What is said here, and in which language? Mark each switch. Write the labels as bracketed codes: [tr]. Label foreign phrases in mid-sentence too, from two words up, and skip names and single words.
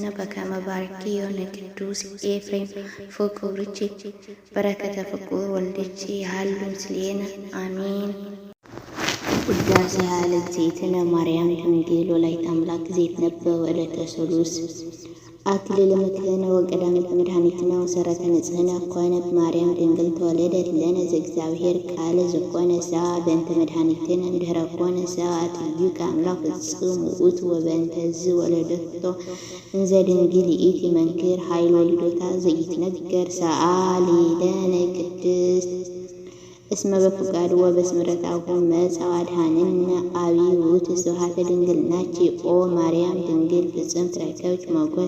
[gez] በከመ ባርኪዮ ለቅዱስ ኤፍሬም ፍቁርኪ በረከተ ፍቁር ወልድኪ ይሃሉ ምስሌነ አሜን። ውዳሴሃ ለእግዝእትነ ማርያም ድንግል ወላዲተ አምላክ ዘይትነበብ ዕለተ ሠሉስ አክሊለ ምክህነ ወቀዳሚተ መድኃኒትና ወሰረተ ንጽሕና ኮነት ማርያም ድንግል ተወለደት ለነ ዘእግዚአብሔር ቃል ዘኮነ ሰብአ በእንተ መድኃኒትነ እምድኅረ ኮነ ሰብአ ትዩ ከአምላክ ፍጹም ውእቱ ወበእንተዝ ወለደቶ እንዘ ድንግል ይእቲ መንክር ኃይል ወልዶታ ዘይትነገር ሰአሊ ለነ ቅድስት እስመ በፍቃዱ ወበስምረታሁ መጽአ አድኃነነ አብይ ውእቱ ስብሐተ ድንግልናኪ ኦ ማርያም ድንግል ፍጽምት ረከብኪ ሞገሰ